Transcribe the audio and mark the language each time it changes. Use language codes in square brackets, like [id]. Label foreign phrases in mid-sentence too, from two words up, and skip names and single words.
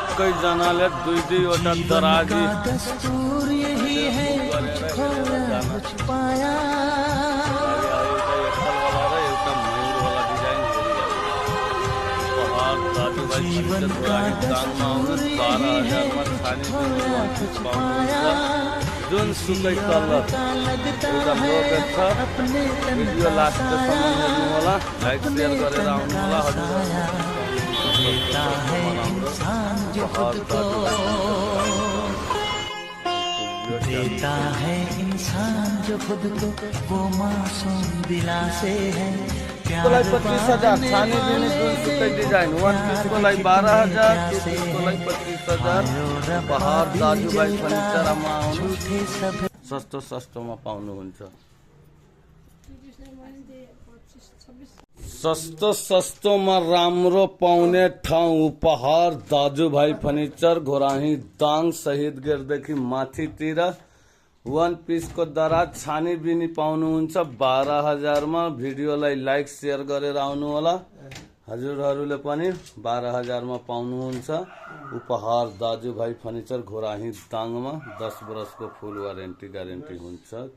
[ne] सुकै जनाले दुई दुईवटा दराजी [hi] दस्तूर यही है खोया कुछ पाया जीवन का दस्तूर यही है खोया कुछ पाया [ne] जुन सुकै तल एउटा ब्लगर छ भिडियो लास्टसम्म हेर्नु होला [en] like share [ne] गरेर आउनु होला [hi] देता है इंसान जो खुद को देता है इंसान जो खुद को वो मासूम दिला से है [ne] त्यसको लागि 25,000 छानी दिने जुन सुकै डिजाइन [en] one pieceको [ne] लागि 12,000 त्यसको लागि 25,000 बहार दाजुभाइ फर्निचरमा आउनु सस्तो सस्तोमा पाउनुहुन्छ सस्तो सस्तोमा राम्रो पाउने ठाउँ उपहार दाजुभाइ फर्निचर घोराही दाङ शहीद गेटदेखि माथितिर [en] one pieceको [ne] दराज छानी बिनी पाउनुहुन्छ 12,000 मा भिडियोलाई [en] like share [ne] गरेर आउनु होला हजुरहरूले पनि 12,000 मा पाउनुहुन्छ उपहार दाजुभाइ फर्निचर घोराही दाङमा 10 वर्षको [en] full warranty guarantee [ne] हुन्छ